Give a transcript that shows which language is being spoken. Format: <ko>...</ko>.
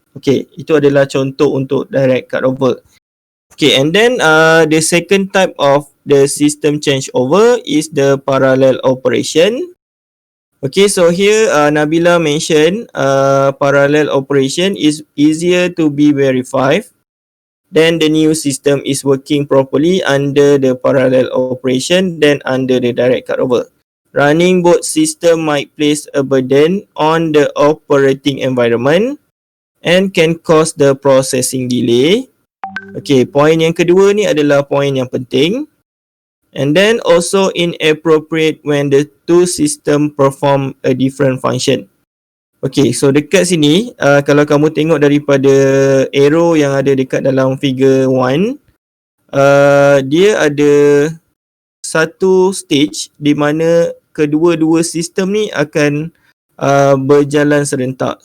<ms>Okay, itu adalah contoh untuk direct cutover.</ms> <en>Okay, and then the second type of the system changeover is the parallel operation. Okay, so here Nabila mentioned parallel operation is easier to be verified. Then the new system is working properly under the parallel operation than under the direct cutover. Running both system might place a burden on the operating environment and can cause the processing delay.</en> <ms>Okay, poin yang kedua ni adalah poin yang penting.</ms> <en>And then also inappropriate when the two system perform a different function.</en> <ms>Okay, so dekat sini kalau kamu tengok daripada arrow yang ada dekat dalam figure 1, dia ada satu stage di mana kedua-dua sistem ni akan berjalan serentak.</ms>